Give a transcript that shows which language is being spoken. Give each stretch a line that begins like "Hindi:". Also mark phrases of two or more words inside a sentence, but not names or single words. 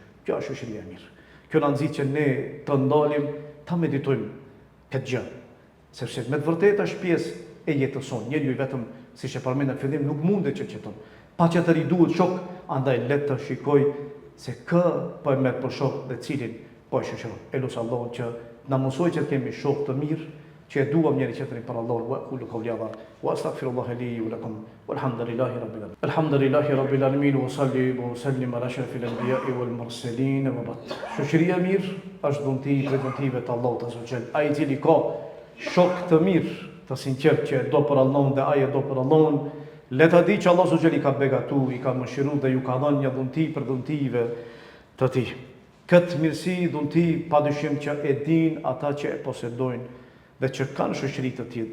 Albanian: Kjo është shoqëria e mirë. Kjo na nxit që ne të ndalim, ta meditojmë këtë gjë, sepse me të vërtetë është pjesë e jetës sonë. Njeriu vetëm, siç e përmendëm në fillim, nuk mundet që jeton. Pa që të riduhet shok, andaj le të shikoj se kë po e merr për shok dhe cilin po e shoqëron. Elos Allahun që na mësoj që të kemi shok të mirë, që e duam njëri tjetrin për Allahun.
Arabic: وقولوا قولي هذا وأستغفر الله لي ولكم والحمد لله رب العالمين. الحمد لله رب العالمين وصل وسلم على أشرف الأنبياء والمرسلين وبعد.
Albanian: Shoqëria e mirë është dhunti prej dhuntive të Allahut
Arabic: عز وجل.
Albanian: Ai i cili ka shok të mirë, të sinqert që e do për Allahun dhe ai e do për Allahun, le ta di që Allahu
Arabic: عز وجل
Albanian: i ka begatu, i ka mëshiruar dhe ju ka dhënë një dhunti për dhuntive të tij. Këtë mirësi dhunti padyshim që e din ata që e posedojnë dhe që kanë shoqëri të tillë.